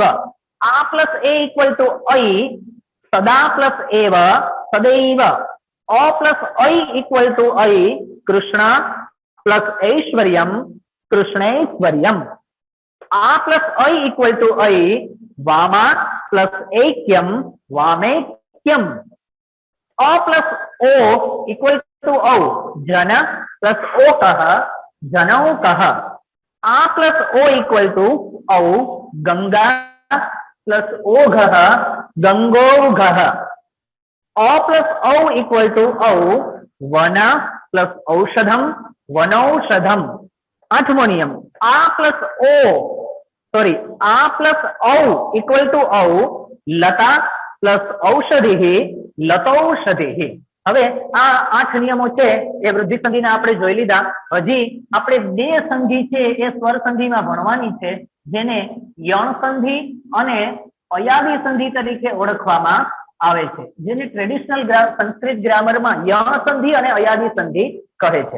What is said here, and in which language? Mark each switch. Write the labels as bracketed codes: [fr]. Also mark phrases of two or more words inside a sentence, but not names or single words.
[sa] आ प्लस ए [en] equal to [sa] अई. सदा प्लस एव सदैव. अ प्लस अई [en] equal to [sa] अई. कृष्ण प्लस ऐश्वर्यम कृष्णैश्वर्यम. आ प्लस अई [en] equal to [sa] अई. वामा प्लस ऐक्यम वामैक्यम. अ प्लस ओ [en] equal to [sa] औ. जन प्लस ओकः जनौकः. आ प्लस ओ [en] equal to [sa] औ. गंगा प्लस ओघः गंगोघः. अ प्लस औ [en] equal to [sa] औ. वन प्लस औषधम वनौषधम. [gu] 8મો નિયમ [sa] आ प्लस ओ सॉरी आ प्लस औ [en] equal to [sa] औ. लता प्लस औषधि लतौषधि. [gu] હવે આ 8 નિયમો છે એ વૃદ્ધિ સંધિના આપણે જોઈ લીધા. હજી આપણે બે સંધિ છે એ સ્વર સંધિમાં ભણવાની છે, જેને યણ સંધિ અને અયાદી સંધિ તરીકે ઓળખવામાં આવે છે, જેને ટ્રેડિશનલ સંસ્કૃત ગ્રામરમાં યણ સંધિ અને અયાદી સંધિ કહે છે.